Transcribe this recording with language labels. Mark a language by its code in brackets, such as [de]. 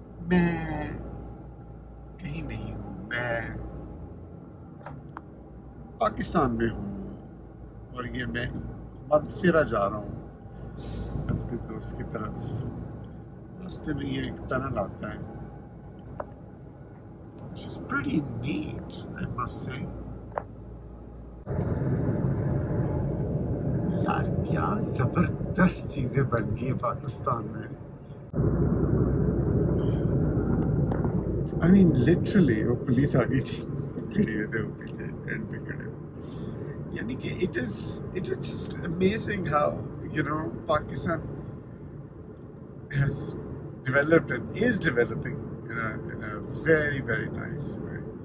[hi] मैं कहीं नहीं हूँ. मैं पाकिस्तान में हूँ और ये मैं मानसेरा जा रहा हूँ अपने दोस्त की तरफ. रास्ते में ये एक टनल आता है. [en] Which is pretty neat, I must say. [hi] यार क्या जबरदस्त चीजें बन गई हैं पाकिस्तान में. [en] I mean literally [hi] वो पुलिस आ गई थी, खड़े हुए थे वो पीछे एंड पे खड़े. यानी कि [en] it is just amazing how Pakistan has developed and is developing in a very very nice way.